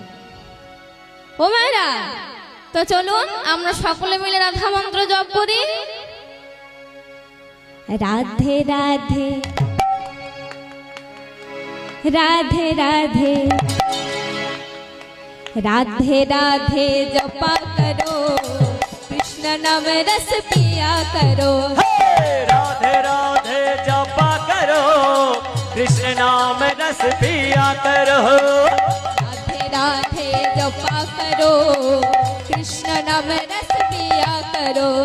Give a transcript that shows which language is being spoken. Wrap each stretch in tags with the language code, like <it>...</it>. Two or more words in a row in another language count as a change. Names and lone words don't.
<bn>ও মায়েরা, তো চলুন আমরা সকলে মিলে রাধা মন্ত্র জপ করি।</bn> <hi>রাধে রাধে রাধে রাধে राधे राधे जपा करो, कृष्ण नाम रस पिया करो। राधे राधे जपा करो, कृष्ण नाम रस पिया करो। राधे राधे जपा करो, कृष्ण नाम रस पिया करो।</hi>